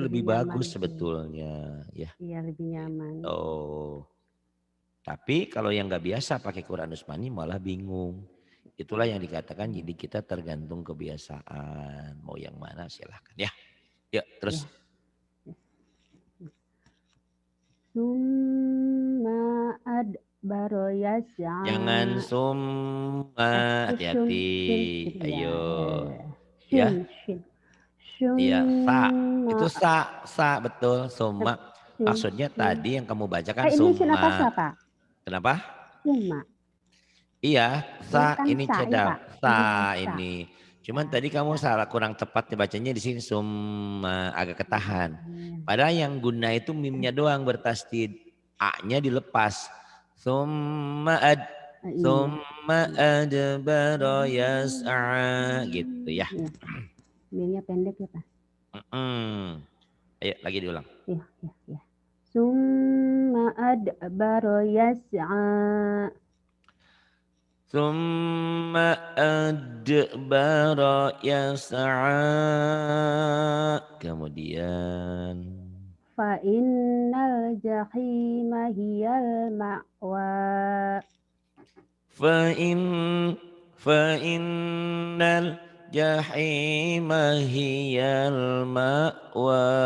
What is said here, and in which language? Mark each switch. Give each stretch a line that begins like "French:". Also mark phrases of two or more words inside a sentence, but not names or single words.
Indonesian: lebih lebih nyaman bagus sih. sebetulnya. Ya. Iya lebih nyaman. Oh. Tapi kalau yang nggak biasa pakai Quran Utsmani malah bingung. Itulah yang dikatakan jadi kita tergantung kebiasaan. Mau yang mana silahkan ya. Yuk terus. Ya.
Arabic: ثم أدبر يسعى.
Indonesian: Jangan summa, Sum, hati-hati. shin, shin, ya. Ayo. Shin, Ya. shin. Iya, sa. Summa, Itu sa betul. Summa. shin, Maksudnya shin. tadi yang kamu bacakan Ini shin apa sa, summa. Pak? Kenapa? Summa. Iya, Ini sa kan ini sa ya, cadang. Pak. Sa Sa. ini. Sa, Cuman tadi kamu sa. salah kurang tepat dibacanya di sini summa agak ketahan. Hmm. Padahal yang guna itu mimnya doang bertasdid. A-nya dilepas.
Arabic: ثم أد
Indonesian: Iya.
Arabic: ثم أدبر يسعى
Indonesian: gitu ya. Iya. Minnya pendek ya, Pak. Ayo lagi diulang. Iya, iya, iya.
Arabic: ثم أدبر يسعى. ثم أدبر يسعى.
Indonesian: Kemudian
Arabic: فإن الجحيم هي المأوى. فإن فإن الجحيم هي المأوى.